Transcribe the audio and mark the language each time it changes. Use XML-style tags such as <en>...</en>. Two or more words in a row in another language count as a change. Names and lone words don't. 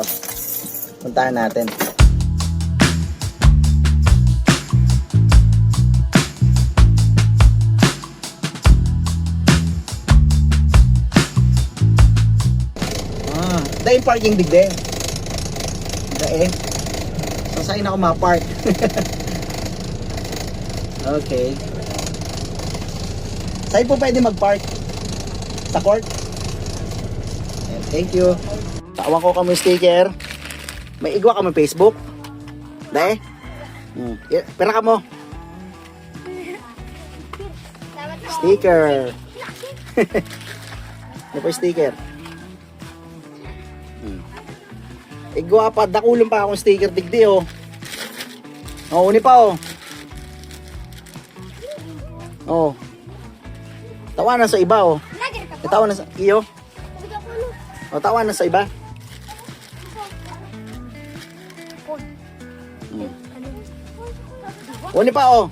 <tl>Puntahan natin. Dahil parking digde. Dahil. So saan ako ma-park? Okay. Saan po pwede mag-park? Sa court? Ayan,</tl> <en>thank you.</en> <bik>Tawan ko kami sticker. May igwa kami Facebook. Dahil. Pera ka mo. Sticker.</bik> <tl>Ano po yung sticker?</tl> <bik>Igwa pa, dakulong pa akong sticker digdi, oh. Uni pa, oh. Oh. Tawanan sa iba, oh. Tawanan sa iyo. Oh, tawanan sa iba. Uni pa, oh.</bik>